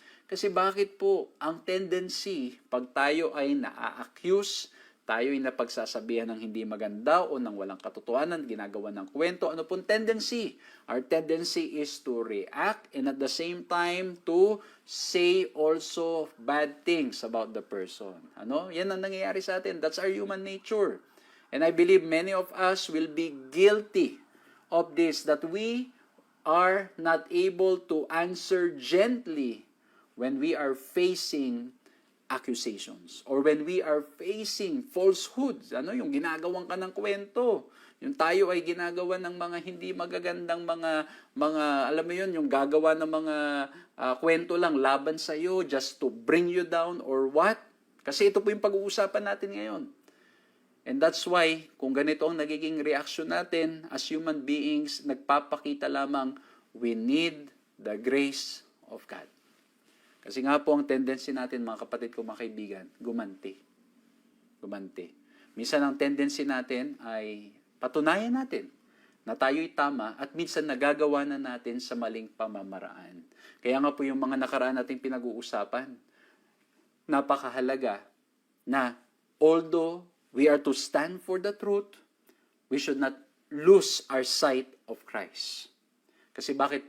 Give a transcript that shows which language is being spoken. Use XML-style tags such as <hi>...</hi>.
<tl>Kasi bakit po ang tendency, pag tayo ay na-accuse, tayo ay napagsasabihan ng hindi maganda o ng walang katotohanan, ginagawa ng kwento, ano pong tendency?</tl> <en>Our tendency is to react and at the same time to say also bad things about the person.</en> <tl>Ano? Yan ang nangyayari sa atin.</tl> <en>That's our human nature. And I believe many of us will be guilty of this, that we are not able to answer gently when we are facing accusations or when we are facing falsehoods.</en> <tl>Ano, yung ginagawan ka ng kwento. Yung tayo ay ginagawa ng mga hindi magagandang mga alam mo yun, yung gagawa ng mga kwento lang laban sa iyo</tl> <en>just to bring you down or what?</en> <tl>Kasi ito po yung pag-uusapan natin ngayon.</tl> <en>And that's why,</en> <tl>kung ganito ang nagiging</tl> <en>reaction natin as human beings,</en> <tl>nagpapakita lamang</tl> <en>we need the grace of God.</en> <tl>Kasi nga po ang tendency natin, mga kapatid ko, mga kaibigan, gumanti. Gumanti. Minsan ang tendency natin ay patunayan natin na tayo'y tama at minsan nagagawa na natin sa maling pamamaraan. Kaya nga po yung mga nakaraan nating pinag-uusapan, napakahalaga na</tl> <en>although we are to stand for the truth, we should not lose our sight of Christ.</en> <tl>Kasi bakit?</tl>